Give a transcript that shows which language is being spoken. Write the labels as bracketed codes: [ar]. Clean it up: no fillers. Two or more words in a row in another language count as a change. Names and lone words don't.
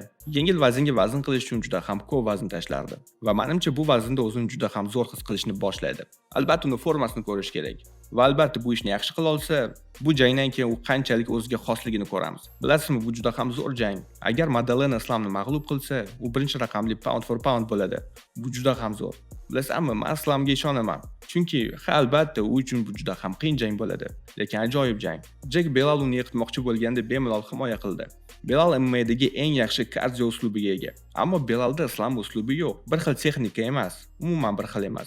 [uz] Yengil vaznga vazn qilish uchun juda ham ko'p vazn tashlardi va menimcha bu vaznda o'zini juda ham zo'r his qilishni boshlaydi. Albatta uni formasini ko'rish kerak. Va albatta bu ishni yaxshi qila olsa, bu jangdan keyin u qanchalik o'ziga xosligini ko'ramiz. Bilasizmi, bu juda ham zo'r jang. Agar Madalena Islomni mag'lub qilsa, u birinchi raqamli [en] pound for pound [uz] bo'ladi. Bu juda ham zo'r. Bilasizmi, men Islomga ishonaman. Chunki albatta u uchun bu juda ham qiyin jang bo'ladi, lekin ajoyib jang. Jack Belal uni yiqitmoqchi bo'lganda bemalol himoya qildi. Belal MMA'dagi eng yaxshi kardio uslubiga ega. Ammo Belalda Islom uslubi yo'q. Bir xil texnika emas, umuman bir xil emas.